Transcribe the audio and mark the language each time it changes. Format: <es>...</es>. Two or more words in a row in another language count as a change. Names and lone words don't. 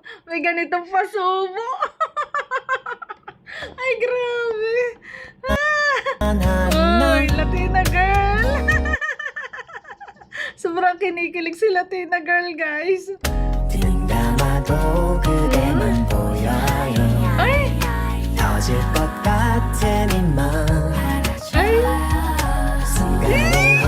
<tl>May ganitong pasubo. Ay, grabe. Uy,</tl> <en>Latina girl.</en> <tl>Sobrang kinikilig si</tl> <en>Latina girl,</en> <tl>guys. Ay!</tl> <ko>터질 것 같은 이맘</ko> <tl>Ay!</tl>